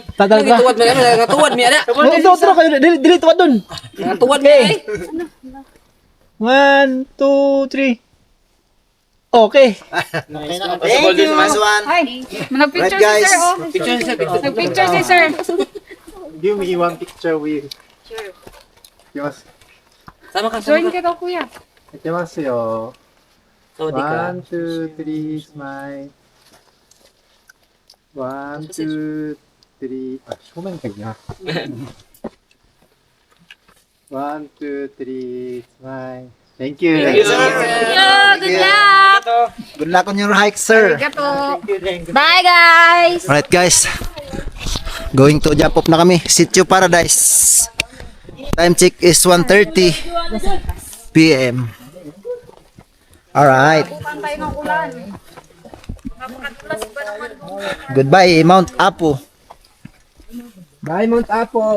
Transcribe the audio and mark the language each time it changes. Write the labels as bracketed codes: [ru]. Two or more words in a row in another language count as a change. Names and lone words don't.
[tl] Tadalaga. Tuwad mo yan, tuwad mo yan. Oh, ito, kayo. Dili, tuwad dun. Tuwad mo yan. 1, 2, 3. Okay. Sa boulders naman. Ay, nagpicture [en] Right, [tl] si [en] guys. [tl] sir, oh. Picture siya, picture. Nagpicture si sir. [en] Give me one picture with いきます。 [tl] Sama ka, Join sama ka. ka daw kuya. [ja] いきますよ。 [tl] Saudi ka. [en] 1, 2, 3, smile. 1, 2, 3. [ja] あ、正面がいいな。1, 2, 3, [en] smile. Thank you. Thank you. Yeah, good luck. Good luck on your hike, sir. Arigato. Bye guys. Alright guys. Going to jump off [tl] na kami. [en] Sitio Paradise. Time check is 1:30 PM. Alright. [tl] Pantay ng ulan. Napakatulas ba naman? [en] Goodbye, Mount Apo. Bye, Mount Apo.